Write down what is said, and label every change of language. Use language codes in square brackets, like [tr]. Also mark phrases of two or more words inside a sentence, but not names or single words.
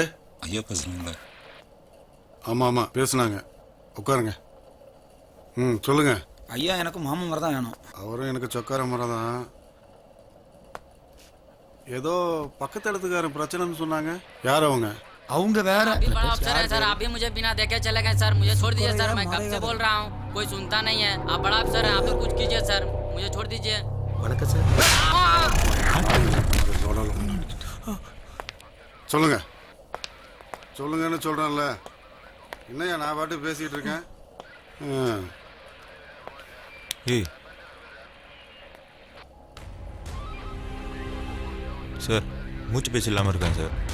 [ta] ஐயா பேசுறீங்களா? ஆமாம் ஆமாம் பேசுனாங்க. உட்காருங்க. சொல்லுங்க. ஐயா எனக்கு மாமன் மரம் தான் வேணும். அவரும் எனக்கு சொக்கார மரம் தான். ஏதோ பக்கத்து இடத்துக்காரன் பிரச்சனைன்னு சொன்னாங்க. யார் அவங்க? அவங்க வேற. [hi] अभी बड़ा अफसर है सर, आप भी मुझे बिना देखे चले गए सर. मुझे छोड़ दीजिए सर, मैं कब से बोल रहा हूँ, कोई सुनता नहीं है. आप बड़ा अफसर हैं, आप तो कुछ कीजिए सर, मुझे छोड़ दीजिए. [ta] வணக்கம் சார். சொல்லுங்க சொல்லுங்கன்னு சொல்கிறேன்ல. என்னையா நான் பாட்டு பேசிகிட்டு இருக்கேன். ஏய் சார், மூச்சு பேச்சு இல்லாமல் இருக்கேன் சார்.